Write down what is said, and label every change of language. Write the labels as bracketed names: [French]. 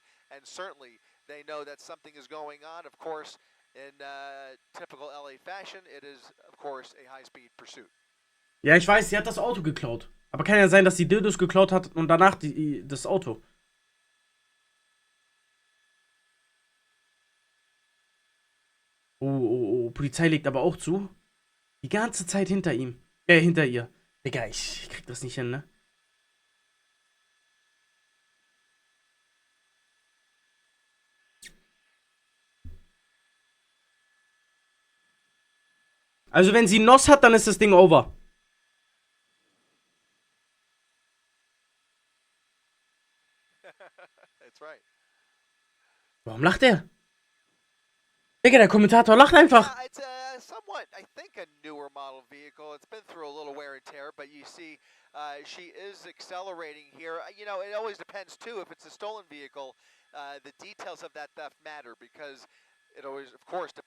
[English] and certainly they know that something is going on. Of course, in typical LA fashion, it is, of course, a high-speed pursuit. [German] Ja, ich weiß, sie hat das Auto geklaut. Aber kann ja sein, dass sie Dildos geklaut hat und danach das Auto. Oh, Polizei legt aber auch zu. Die ganze Zeit hinter ihm. Hinter ihr. Digga, ich krieg das nicht hin, ne? Also wenn sie Nos hat, dann ist das Ding over. [English] That's right. [German] Warum lacht er? Digga, der Kommentator lacht einfach. [English] Yeah, it's somewhat, I think, a newer model vehicle. It's been through a little wear and tear, but you see, she is accelerating here. You know, it always depends too. If it's a stolen vehicle, the details of that theft matter because it always, of course, depends.